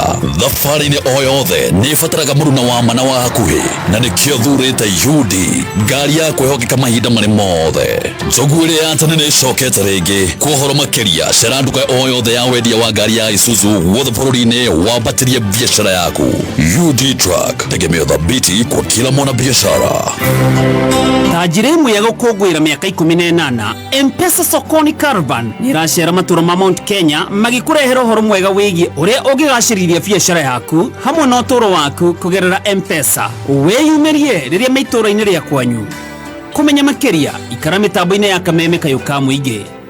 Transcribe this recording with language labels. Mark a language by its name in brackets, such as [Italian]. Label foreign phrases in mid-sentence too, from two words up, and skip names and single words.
[Kikuyu] Thabarĩ-inĩ o yothe nĩ ĩbataraga mũruna wa ma na wa hakuhĩ na nĩkĩo thurĩte UD, ngari ya kwĩhokeka mahinda marĩ mothe. Njogu ĩrĩa ya tene nĩ ĩcokete rĩngĩ. Kwa ũhoro makĩria cera nduka o yothe ya wendia wa ngari ya Isuzu guothe bũrũri-inĩ wambatĩrie biacara yaku. [Swahili] UD Truck, tegemeo thabiti kwa kila mwana biashara. [Kikuyu] Tajiri imwe ya gũkũngũĩra mĩaka 18 M-Pesa Sokoni Caravan nĩ ĩracera matũra ma Mount Kenya magĩkũrehera ũhoro mwega wĩgiĩ ũrĩa ũngĩgacĩrithia biacara yaku hamwe na ũtũũro waku kũgerera M-Pesa. Wĩyumĩrie rĩrĩa maitũra-inĩ rĩa kwanyu. Kũmenya makĩria ikara mĩtambo-inĩ ya Kameme Kayuka Muingi.